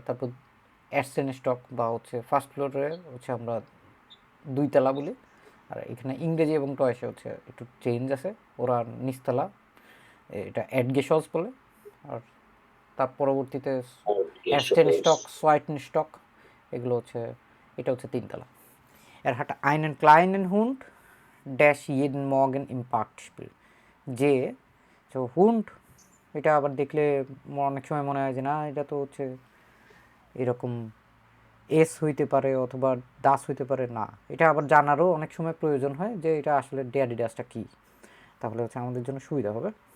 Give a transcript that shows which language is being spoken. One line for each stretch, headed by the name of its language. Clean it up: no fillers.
Bangla: তারপর অ্যাডসেন স্টক বা হচ্ছে ফার্স্ট ফ্লোরে হচ্ছে আমরা 2 তলা বলি। আর এখানে ইংরেজি এবং টয়েসে হচ্ছে একটু চেঞ্জ আছে, ওরা নিচতলা এটা অ্যাডগেশস বলে। আর তার পরবর্তীতে অ্যাডসেন স্টক, সোয়াইটন স্টক, এগুলো হচ্ছে, এটা হচ্ছে 3 তলা।
German: Er hat einen kleinen Hund, der jeden Morgen im Park spielt.
Bangla: যে তো হুন্ড, এটা আবার দেখলে অনেক সময় মনে হয় যে না এটা তো হচ্ছে এরকম এস হইতে পারে অথবা দাস হইতে পারে, না এটা আবার জানারও অনেক সময় প্রয়োজন হয় যে এটা আসলে ডেয়াডিডাসটা কী, তাহলে হচ্ছে আমাদের জন্য সুবিধা হবে।